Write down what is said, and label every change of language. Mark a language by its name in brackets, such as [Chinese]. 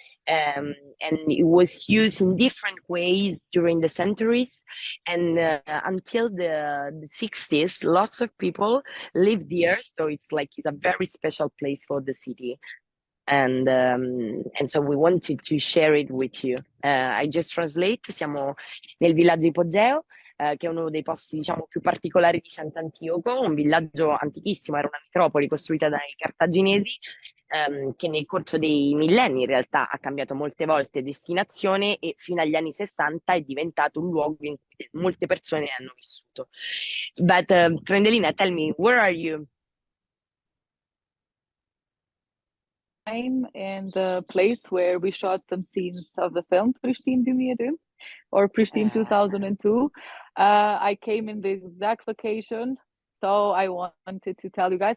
[English] And it was used in different ways during the centuries. And until the 60s, lots of people lived here. So it's a very special place for the city. And so we wanted to share it with you. I just translate. [Italian] Siamo nel villaggio Ipogeo, che è uno dei posti, diciamo, più particolari di Sant'Antioco, un villaggio antichissimo, era una metropoli costruita dai cartaginesi, che nel corso dei millenni in realtà ha cambiato molte volte destinazione e fino agli anni 60 è diventato un luogo in cui molte persone hanno vissuto. [English] But Trëndelina, tell me, where are you? I'm in the place where we shot some scenes of the film Prishtinë 2002 or Prishtinë Uh, 2002. I came in the exact location, so I wanted to tell you guys.